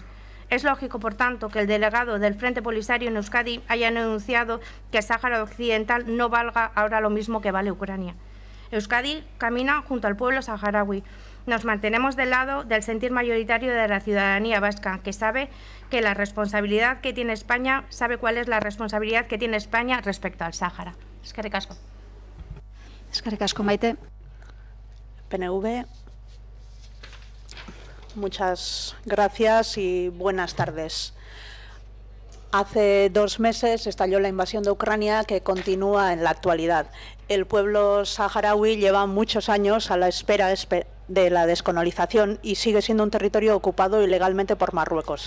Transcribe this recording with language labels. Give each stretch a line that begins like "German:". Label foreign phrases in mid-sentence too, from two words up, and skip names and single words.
Spanish: Es lógico, por tanto, que el delegado del Frente Polisario en Euskadi haya anunciado que el Sáhara Occidental no valga ahora lo mismo que vale Ucrania. Euskadi camina junto al pueblo saharaui. Nos mantenemos del lado del sentir mayoritario de la ciudadanía vasca, que sabe que la responsabilidad que tiene España, sabe cuál es la responsabilidad que tiene España respecto al Sáhara.
Basque: Eskerrik asko. Eskerrik asko, Maite. PNV.
Spanish: Muchas gracias y buenas tardes. Hace 2 meses estalló la invasión de Ucrania que continúa en la actualidad. El pueblo saharaui lleva muchos años a la espera de la descolonización y sigue siendo un territorio ocupado ilegalmente por Marruecos.